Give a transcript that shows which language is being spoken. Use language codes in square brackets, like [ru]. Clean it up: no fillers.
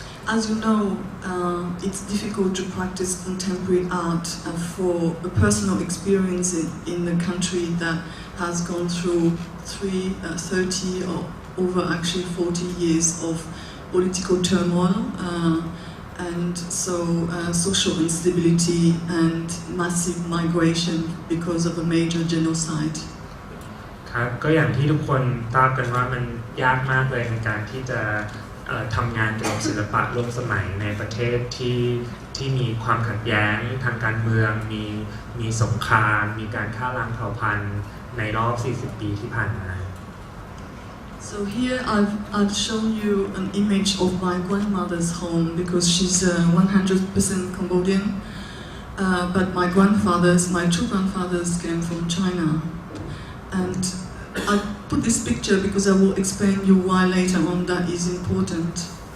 [en] as you know, it's difficult to practice contemporary art for a personal experience in a country that has gone through 30 or over actually 40 years of political turmoil and so social instability and massive migration because of a major genocide. [th] ครับก็อย่างที่ทุกคนทราบกันว่ามันยากมากเลยในการที่จะทำงานเกี่ยวกับศิลปะร่วมสมัยในประเทศที่มีความขัดแย้งทางการเมืองมีสงครามมีการฆ่าล้างเผ่าพันธุ์ในรอบ 40 ปีที่ผ่านมา [en] So here I've shown you an image of my grandmother's home because she's 100% Cambodian, but my two grandfathers came from China, and I put this picture because I will explain you why later on that is important.